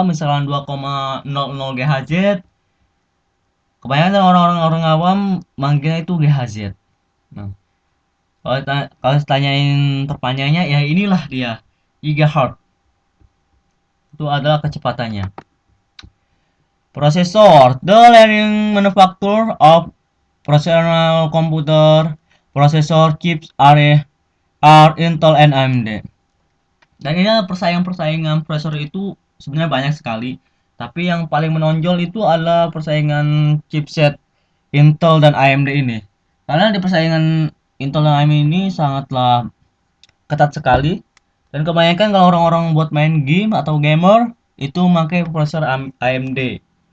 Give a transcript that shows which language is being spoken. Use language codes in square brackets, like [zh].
[id] Misalkan 2,00 GHz. Kebanyakan orang-orang awam manggilnya itu GHz. Nah, kalau ditanyain terpanjangnya ya inilah dia, gigahertz. Itu adalah kecepatannya. [en] Processor, the leading manufacturer of personal computer processor chips are Intel and AMD. [id] Dan ini persaingan prosesor itu sebenarnya banyak sekali. Tapi yang paling menonjol itu adalah persaingan chipset Intel dan AMD ini. Karena di persaingan Intel dan AMD ini sangatlah ketat sekali. Dan kebanyakan kalau orang-orang buat main game atau gamer itu memakai prosesor AMD.